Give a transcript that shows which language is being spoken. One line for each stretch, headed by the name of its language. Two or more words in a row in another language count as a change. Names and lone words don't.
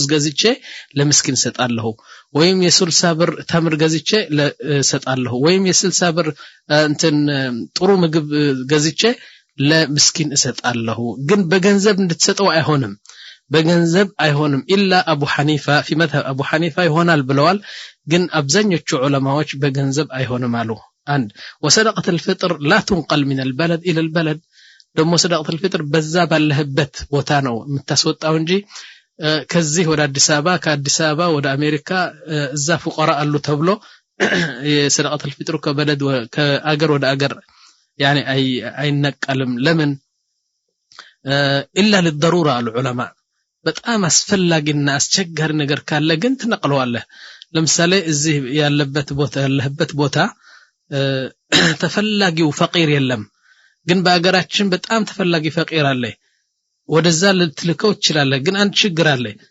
Amharic: ገዝቼ ለምስኪን ሰጣለሁ ወይም የ60 ብር ተምር ገዝቼ ሰጣለሁ ወይም የ60 ብር እንትን ጥሩ ምግብ ገዝቼ ለምስኪን ሰጣለሁ ግን በገንዘብ እንድትሰጠው አይሆንም በገንዘብ አይሆንም ኢላ አቡ ሐኒፋ
Arabic: في مذهب
Amharic: አቡ ሐኒፋ ይሆናል ብለዋል ግን አብዛኞቹ ዑለማዎች በገንዘብ አይሆንም አሉ አንድ
Arabic: وصدقة الفطر لا تنقل من البلد الى البلد
Amharic: ደግሞ
Arabic: صدقة الفطر
Amharic: በዛ ባለህበት ቦታ ነው የምታስወጣው እንጂ ከዚህ ወደ አዲስ አበባ ከአዲስ አበባ ወደ አሜሪካ እዛ ፉቀራ አሉ ተብሎ የሰደቀተ الفطر ከበለድ ከአገር ወደ አገር يعني አይነቀልም ለምን
Arabic: الا للضروره العلماء
Amharic: በጣም አስፈላጊና አስቸጋሪ ነገር ካለ ግን ትነቀለዋለህ ለምሳሌ እዚህ ያለህበት ቦታ ተፈላጊው ፈቂር የለም ግን በአገራችን በጣም ተፈላጊ ፈቂር አለ ወደዛ ልትልከው ይችላል ግን አንድ ችግር አለ